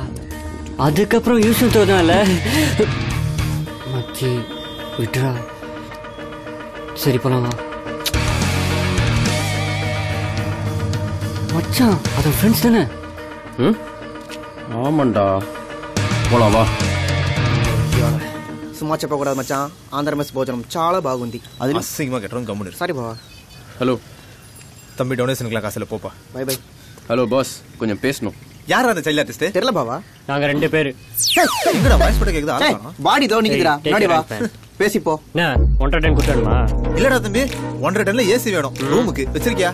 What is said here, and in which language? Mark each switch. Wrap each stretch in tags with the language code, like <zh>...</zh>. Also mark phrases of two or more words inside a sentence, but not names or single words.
<ta>அதுக்கப்புறம் யூஸ் தோதான்ல. மச்சி விட்டுறா. சரி போலாமா? மச்சான் அது ஃப்ரெண்ட்ஸ் தானே? ஆமாண்டா, போலாம் வா.</ta> <te>சும்மா చెప్పకూడదు మச்చాన్. ఆంధ్ర మెస్ భోజనం చాలా బాగుంది. అది</te> <ta>அசிங்கமா கேட்டறோம் கம்முனு.</ta> <te>సారీ బావా.</te> <ta>ஹலோ தம்பி டொனேஷனுக்குலாம் காசுல போப்பா. பை பை. ஹலோ பாஸ், கொஞ்சம் பேசணும். யாரா அந்த சைல்ட் ஆர்டிஸ்ட்? தெரியல பாவா. நாங்க 2 பேரு. எங்கடா வாய்ஸ் போட கேக்குதா? ஆளா பாடி தோ நிக்குதுடா. நாடி வா. பேசி போ. என்ன 1 டைம் குட்டணுமா? இல்லடா தம்பி 1.5 டன்ல ஏசி வேணும் ரூமுக்கு. வச்சிருக்கியா?</ta>